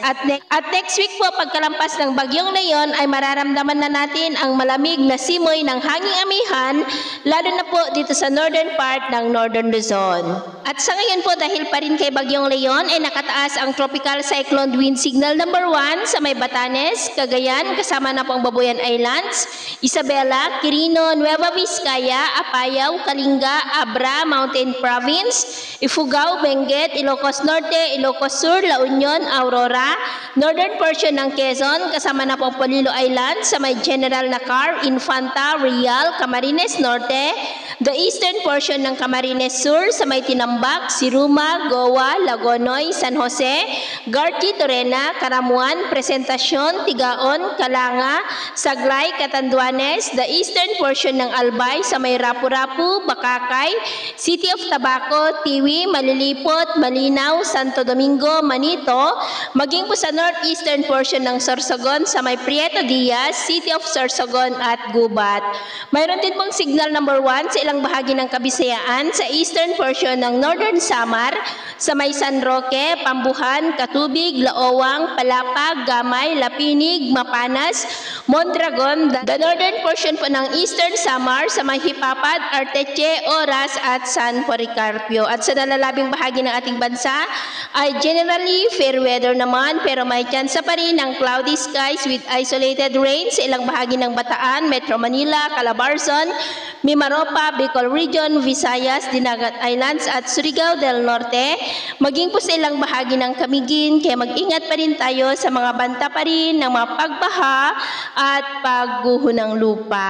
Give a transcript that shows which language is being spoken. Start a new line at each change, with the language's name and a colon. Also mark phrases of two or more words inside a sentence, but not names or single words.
Filipino: At next week po pagkalampas ng Bagyong Leon ay mararamdaman na natin ang malamig na simoy ng hanging amihan lalo na po dito sa
English: northern part
Filipino: ng Northern Luzon. At sa ngayon po dahil pa rin kay Bagyong Leon ay nakataas ang
English: tropical cyclone wind signal number 1
Filipino: sa may Batanes, Cagayan kasama na po ang Babuyan Islands, Isabela, Quirino, Nueva Vizcaya, Apayao, Kalinga, Abra, Mountain Province, Ifugao, Benguet, Ilocos Norte, Ilocos Sur, La Union, Aurora,
English: northern portion
Filipino: ng Quezon kasama na po ang Polillo Islands sa may General Nakar, Infanta, Real, Camarines Norte,
English: the eastern portion
Filipino: ng Camarines Sur sa may Tinambak, Siruma, Goa, Lagonoy, San Jose, Garti, Torena, Karamuan, Presentacion, Tigaon, Calanga, Saglay, Catanduanes,
English: the eastern portion
Filipino: ng Albay sa may Rapu-Rapu, Bakakay, City of Tabaco, Tiwi, Malilipot, Malinaw, Santo Domingo, Manito, maging po sa
English: northeastern portion
Filipino: ng Sorsogon sa may Prieto Diaz, City of Sorsogon at Gubat. Mayroon din pong
English: signal number 1
Filipino: sa ilang bahagi ng Kabisayaan sa
English: eastern portion
Filipino: ng Northern Samar sa may San Roque, Pambuhan, Katubig, Laowang, Palapag, Gamay, Lapinig, Mapanas, Mondragon,
English: the northern portion
Filipino: po ng Eastern Samar sa may Hipapad, Arteche, Oras at San Policarpio. At sa nalalabing bahagi ng ating bansa ay
English: generally fair weather
Filipino: naman pero may tsansa pa rin ng
English: cloudy skies with isolated rain
Filipino: sa ilang bahagi ng Bataan, Metro Manila, Calabarzon, Mimaropa, Bicol Region, Visayas, Dinagat Islands at Surigao del Norte, maging po sa ilang bahagi ng Camiguin, kaya mag-ingat pa rin tayo sa mga banta pa rin ng mga pagbaha at pagguho ng lupa.